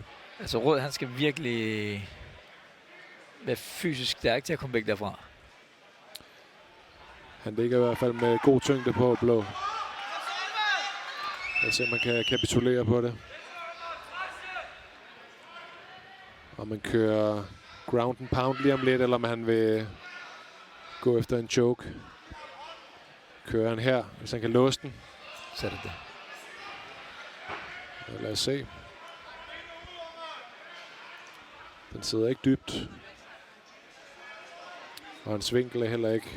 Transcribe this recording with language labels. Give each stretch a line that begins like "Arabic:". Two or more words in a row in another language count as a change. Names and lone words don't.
Danish: Altså Rød, han skal virkelig være fysisk stærk til at komme væk derfra. Han ligger i hvert fald med god tyngde på blå. Lad os se, om man kan kapitulere på det. Og man kører
English: ground and pound
Danish: lige om lidt, eller om han vil gå efter en choke. Kører han her, hvis han kan låse den. Så er det det. Ja, lad os se. Den sidder ikke dybt. Og hans vinkel er heller ikke.